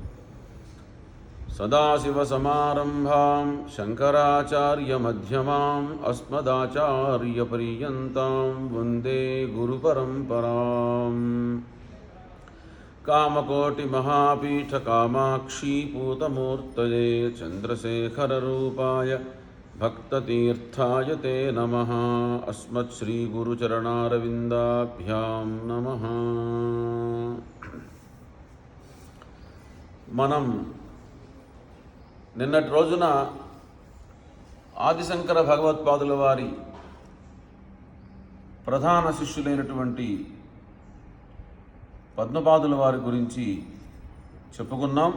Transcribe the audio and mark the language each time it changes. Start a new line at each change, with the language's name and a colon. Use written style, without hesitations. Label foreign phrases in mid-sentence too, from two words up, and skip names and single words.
Sanskrit: सदाशिवसमारम्भां शङ्कराचार्यमध्यमाम् अस्मदाचार्यपर्यन्तां वन्दे गुरुपरम्पराम्। कामकोटिमहापीठकामाक्षी पूतमूर्तये चन्द्रशेखररूपाय भक्ततीर्थाय ते नमः। अस्मत्श्रीगुरुचरणारविन्दाभ्यां नमः।
Telugu: మనం నిన్నటి రోజున ఆదిశంకర భగవత్పాదుల వారి ప్రధాన శిష్యులైనటువంటి పద్మపాదుల వారి గురించి చెప్పుకున్నాం.